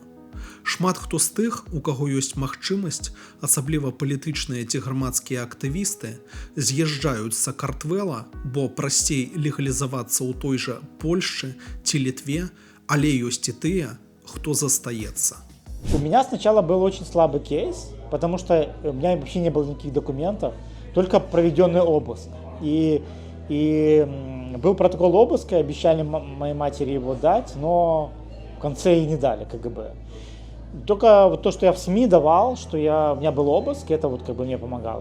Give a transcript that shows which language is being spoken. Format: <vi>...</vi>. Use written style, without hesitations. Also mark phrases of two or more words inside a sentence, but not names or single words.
<be>Шмат хто з тых, у каго ёсць магчымасць, асабліва палітычныя ці грамадскія актывісты, з'язджаюць з Сакартвэла, бо прасцей легалізавацца ў той жа Польшчы ці Літве, але ёсць і тыя, хто застаецца.</be> <ru>У меня сначала был очень слабый кейс, потому что у меня вообще не было никаких документов, только проведенный обыск. И был протокол обыска, обещали моей матери его дать, но в конце и не дали КГБ. Только вот то, что я в СМИ давал, что у меня был обыск, это вот как бы мне помогало.</ru>